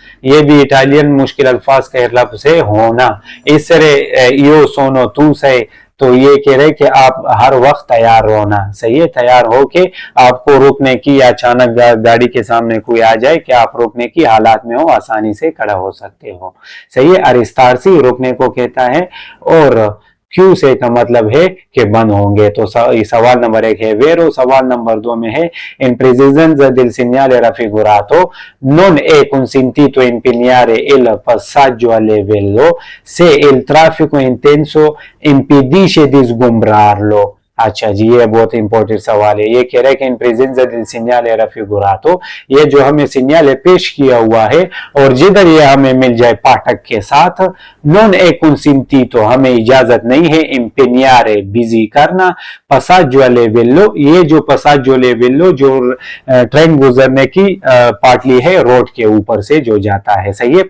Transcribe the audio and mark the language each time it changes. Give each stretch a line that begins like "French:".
Hindi: ये भी इटालियन मुश्किल अल्फाज के लफ्ज से होना। इस तरह यो सोनो तू से, तो ये कह रहे कि आप हर वक्त तैयार होना, सही है, तैयार हो के आपको रुकने की या अचानक गाड़ी के सामने कोई आ जाए कि आप रुकने की हालात में हो, आसानी से खड़ा हो सकते हो, सही है। अरिस्तारसी रुकने को कहता है, और क्यू से का मतलब है कि बंद होंगे। तो सवाल नंबर 1 है वेरो। सवाल नंबर 2 में है
Italian: in presenza del segnale raffigurato non è consentito impegnare il passaggio a livello se il traffico intenso impedisce di sgombrarlo।
Hindi: अच्छा जी, ये बहुत इंपॉर्टेंट सवाल है। ये कह रहा है कि इन प्रेजेंजा दिल सिग्नल राफिगुरातो, ये जो हमें सिग्नल पेश किया हुआ है और जिधर ये हमें मिल जाए पाठक के साथ, नॉन ए कंसिंटीतो, हमें इजाजत नहीं है इम्पेनियारे बिजी करना, पसाजो ले वेल्लो, ये जो पसाजो ले वेल्लो जो ट्रेन गुजरने की पाटली है रोड के ऊपर से जो जाता है, सही है।